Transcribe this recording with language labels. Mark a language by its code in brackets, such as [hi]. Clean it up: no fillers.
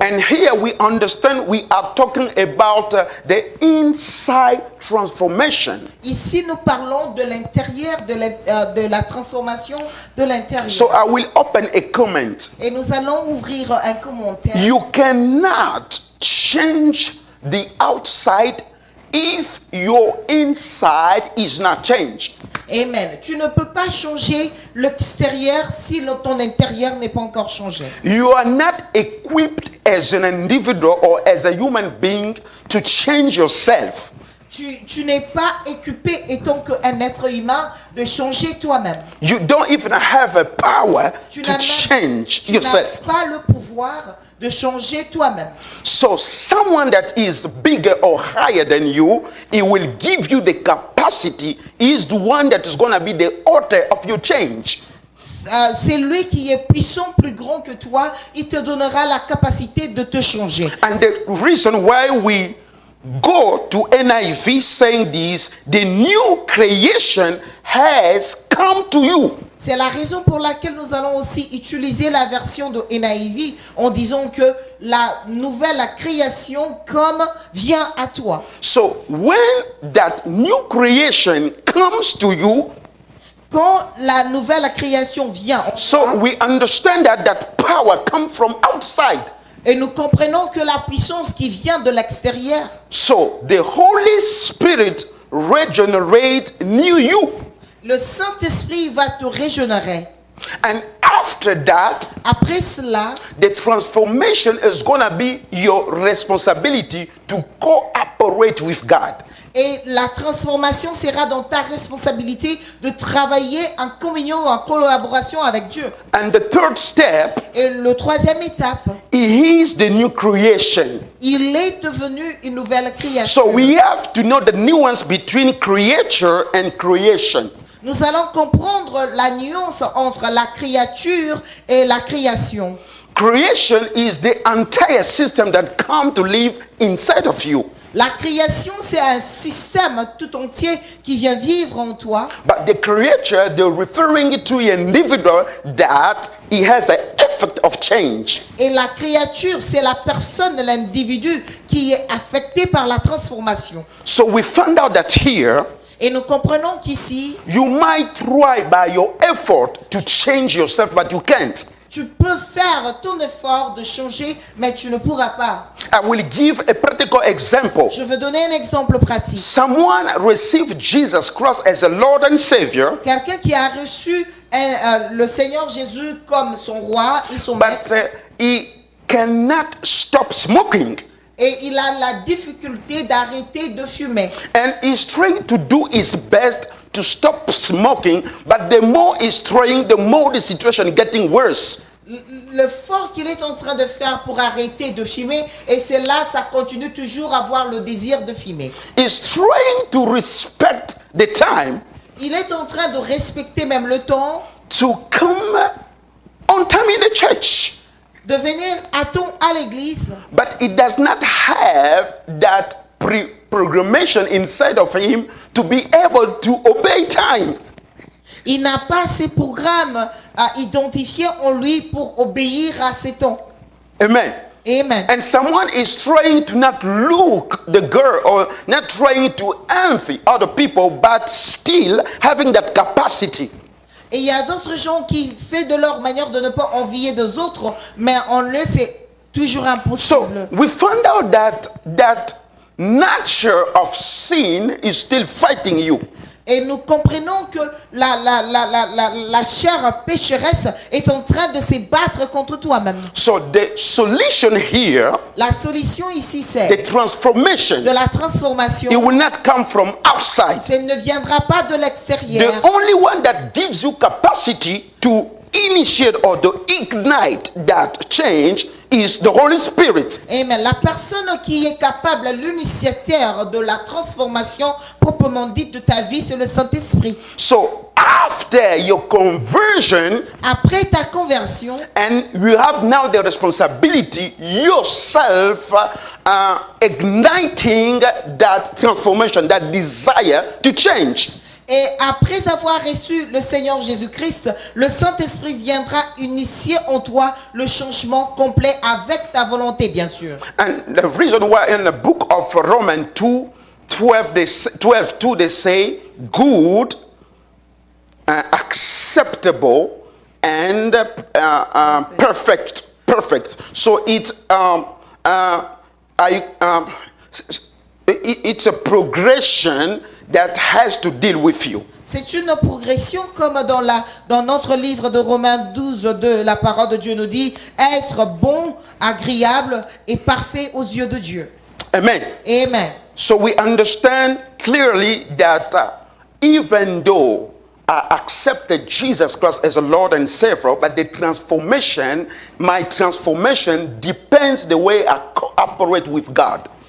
[en] And here we understand we are talking about the inside transformation. [fr] Ici, nous parlons de l'intérieur, de la transformation de l'intérieur. [en] So I will open a comment. [fr] Et nous allons ouvrir un commentaire. [en] You cannot change the outside if your inside is not changed. Amen. [fr] Tu ne peux pas changer l'extérieur si ton intérieur n'est pas encore changé. [en] You are not equipped as an individual or as a human being to change yourself. [fr] Tu n'es pas équipé, étant qu'un être humain, de changer toi-même. [en] You don't even have a power [fr] Tu [en] to [fr] n'as [en] change [fr] tu n'as [en] yourself. [fr] pas le pouvoir de changer toi-même. [en] So someone that is bigger or higher than you, he will give you the capacity. He is the one that is going to be the author of your change. [fr] C'est lui qui est puissant, plus grand que toi. Il te donnera la capacité de te changer. [en] And the reason why we go to NIV saying this, the new creation has come to you. [fr] C'est la raison pour laquelle nous allons aussi utiliser la version de NIV en disant que la nouvelle création comme vient à toi. [en] So when that new creation comes to you, [fr] Quand la nouvelle création vient en [en] so [fr] toi, [en] we understand that that power comes from outside. [fr] et nous comprenons que la puissance qui vient de l'extérieur, [en] So the Holy Spirit regenerate new you. [fr] le Saint-Esprit va te régénérer. [en] And after that, [fr] Après cela, [en] the transformation is going to be your responsibility to cooperate with God. [fr] et la transformation sera dans ta responsabilité de travailler en communion, en collaboration avec Dieu. [en] And the third step, [fr] Et le troisième étape, [en] he is the new creation. [fr] il est devenu une nouvelle création. [en] So we have to know the nuance between creature and creation. [fr] Nous allons comprendre la nuance entre la créature et la création. [en] Creation is the entire system that come to live inside of you. [fr] La création, c'est un système tout entier qui vient vivre en toi. [en] But the creature, they're referring to an individual that he has an effect of change. [fr] Et la créature, c'est la personne, l'individu qui est affecté par la transformation. [en] So we found out that here, [fr] Et nous comprenons qu'ici, [en] you might try by your effort to change yourself, but you can't. [fr] tu peux faire ton effort de changer, mais tu ne pourras pas. [en] I will give a practical example. [fr] Je veux donner un exemple pratique. [en] Someone received Jesus Christ as a Lord and Savior, [fr] Quelqu'un qui a reçu le Seigneur Jésus comme son roi et son maître, [en] but he cannot stop smoking. [fr] et il a la difficulté d'arrêter de fumer. [en] And he's trying to do his best to stop smoking, but the more he's trying, the more the situation is getting worse. [fr] L'effort qu'il est en train de faire pour arrêter de fumer, et c'est là, ça continue toujours à avoir le désir de fumer. [en] He's trying to respect the time [fr] Il est en train de respecter même le temps, [en] to come on time in the church, [fr] de venir à temps à l'église, [en] but he does not have that programmation inside of him to be able to obey time. [fr] il n'a pas ces programmes à identifier en lui pour obéir à ces temps. [en] Amen. [fr] Amen. [en] And someone is trying to not look the girl or not trying to envy other people, but still having that capacity. [fr] Et il y a d'autres gens qui font de leur manière de ne pas envier des autres, mais en eux, c'est toujours [en] So [fr] impossible. [en] we found out that nature of sin is still fighting you. [fr] Et nous comprenons que la chair pécheresse est en train de se battre contre toi-même. [en] So the solution here, [fr] La solution ici, c'est [en] transformation, [fr] de la transformation. [en] it will not come from outside. [fr] Ça ne viendra pas de l'extérieur. [en] The only one that gives you capacity to initiate or to ignite that change is the Holy Spirit. Amen. [fr] La personne qui est capable, l'initiateur de la transformation proprement dite de ta vie, c'est le Saint-Esprit. [en] So after your conversion, [fr] Après ta conversion, [en] and you have now the responsibility yourself igniting that transformation, that desire to change. [fr] et après avoir reçu le Seigneur Jésus-Christ, le Saint-Esprit viendra initier en toi le changement complet avec ta volonté, bien sûr. [en] And the reason why in the book of Romans 2, 12, they say good, acceptable, and perfect. So it's it's a progression that has to deal with you. [fr] C'est une progression comme dans notre livre de Romains 12, 2, la parole de Dieu nous dit être bon, agréable et parfait aux yeux de Dieu. [en] Amen. [fr] Amen. [en] So we understand clearly that even though I accepted Jesus Christ as a Lord and Savior, but my transformation depends the way I cooperate with God.